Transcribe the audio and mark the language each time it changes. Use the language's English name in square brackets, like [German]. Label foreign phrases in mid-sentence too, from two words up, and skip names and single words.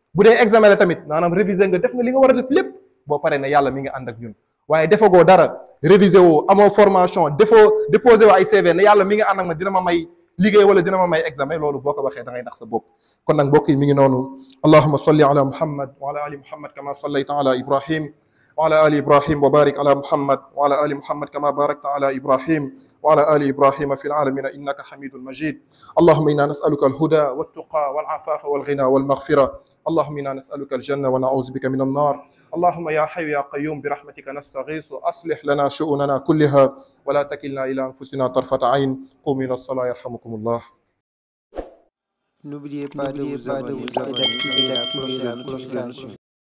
[Wolof] bu dee examen la tamit maanaam réviser nga def nga li nga war a def lépp boo pare na yàlla mi ngi ànd ak ñun waaye defagoo dara réviser woo amoo formation déposé woo ay CV ne yàlla mi ngi ànd ak ma dina ma may liggéey wala dina ma may examen loolu boo ko waxee da ngay nax sa bopp. kon nag mbokk yi mi ngi noonu [Arabic] اللهم صل على محمد وعلى آل محمد كما صليت على إبراهيم وعلى آل إبراهيم وبارك على محمد وعلى آل محمد كما باركت على إبراهيم وعلى آل إبراهيم في العالمين إنك حميد مجيد اللهم إنا نسألك الهدى والتقى والعفاف والغنى والمغفرة اللهم إنا نسألك الجنة ونعوذ بك من النار اللهم يا حي يا قيوم برحمتك نستغيث أصلح لنا شؤوننا كلها ولا تكلنا إلى أنفسنا طرفة عين قوموا إلى الصلاة يرحمكم الله. [French] N'oubliez pas de vous abonner et d'activer la cloche de notification.